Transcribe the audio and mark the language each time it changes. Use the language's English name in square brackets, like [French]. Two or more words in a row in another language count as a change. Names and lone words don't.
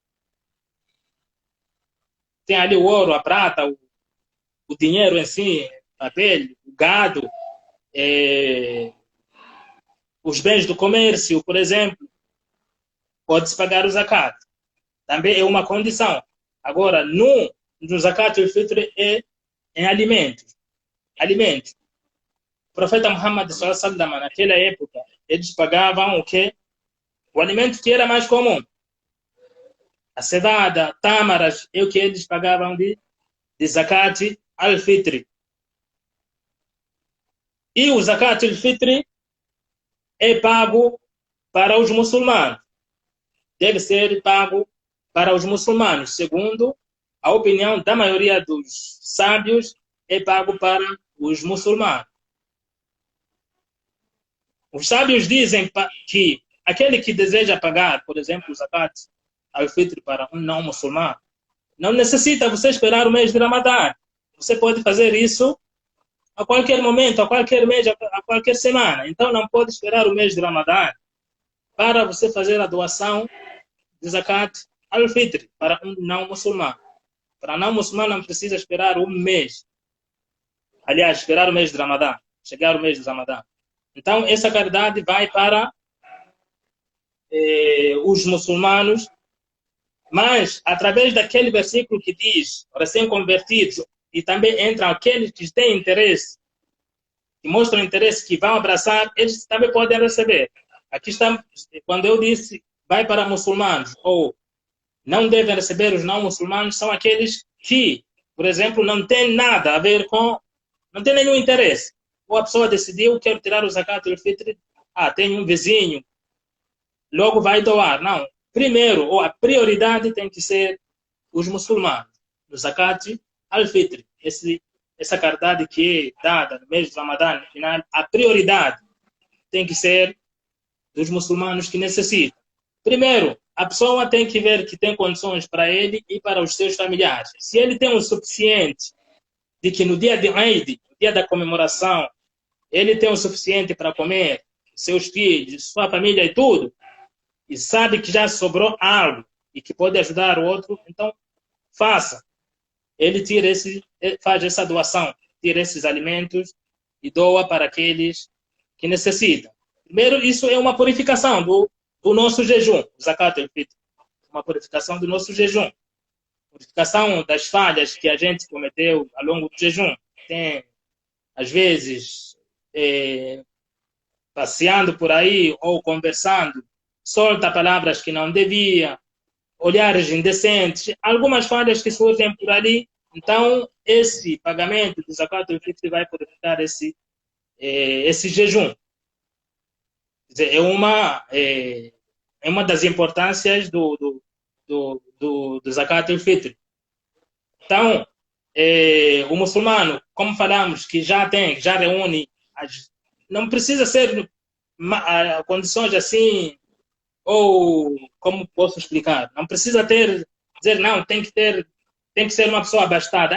[Portuguese] Tem ali o ouro, a prata, o dinheiro em si, papel, o gado, os bens do comércio, por exemplo, pode-se pagar o zakat. Também é uma condição. Agora, no [Arabic] زكاة الفطر [Portuguese] é em alimentos. Alimentos. O profeta Muhammad [Arabic] صلى الله عليه وسلم, [Portuguese] naquela época, eles pagavam o quê? O alimento que era mais comum. A cevada, tâmaras, é o que eles pagavam de [Arabic] زكاة الفطر. [Portuguese] E o [Arabic] زكاة الفطر [Portuguese] é pago para os muçulmanos. Deve ser pago para os muçulmanos. Segundo a opinião da maioria dos sábios, é pago para os muçulmanos. Os sábios dizem que aquele que deseja pagar, por exemplo, o [Arabic] زكاة الفطر [Portuguese] para um não muçulmano, não necessita você esperar o mês de Ramadã. Você pode fazer isso a qualquer momento, a qualquer mês, a qualquer semana. Então não pode esperar o mês de Ramadã para você fazer a doação de [Arabic] زكاة الفطر [Portuguese] para um não muçulmano. Para não muçulmano não precisa esperar um mês. Aliás, esperar o mês de Ramadã, chegar o mês de Ramadã. Então essa caridade vai para os muçulmanos, mas através daquele versículo que diz recém-convertidos, e também entram aqueles que têm interesse, que mostram interesse, que vão abraçar, eles também podem receber. Aqui está, quando eu disse vai para muçulmanos, ou não devem receber os não muçulmanos, são aqueles que, por exemplo, não têm nada a ver com, não têm nenhum interesse. Ou a pessoa decidiu, quero tirar o [Arabic] زكاة الفطر, [Portuguese] tem um vizinho, logo vai doar. Não. Primeiro, ou a prioridade tem que ser os muçulmanos. O [Arabic] زكاة الفطر, [Portuguese] essa caridade que é dada no mês de Ramadã, no final, a prioridade tem que ser dos muçulmanos que necessitam. Primeiro, a pessoa tem que ver que tem condições para ele e para os seus familiares. Se ele tem o suficiente de que no dia de Eid, no dia da comemoração, ele tem o suficiente para comer, seus filhos, sua família e tudo, e sabe que já sobrou algo e que pode ajudar o outro, então faça. Ele faz essa doação, tira esses alimentos e doa para aqueles que necessitam. Primeiro, isso é uma purificação do nosso jejum, o [Arabic] زكاة الفطر, [Portuguese] uma purificação do nosso jejum, purificação das falhas que a gente cometeu ao longo do jejum. Tem, às vezes, passeando por aí ou conversando, solta palavras que não devia, olhares indecentes, algumas falhas que surgem por ali. Então, esse pagamento do [Arabic] زكاة الفطر [Portuguese] vai purificar esse jejum. Quer dizer, é uma das importâncias do [Arabic] زكاة الفطر. [Portuguese] Então, o muçulmano, como falamos, que já reúne, não precisa ser condições assim, ou como posso explicar, não precisa dizer não, tem que ser uma pessoa abastada.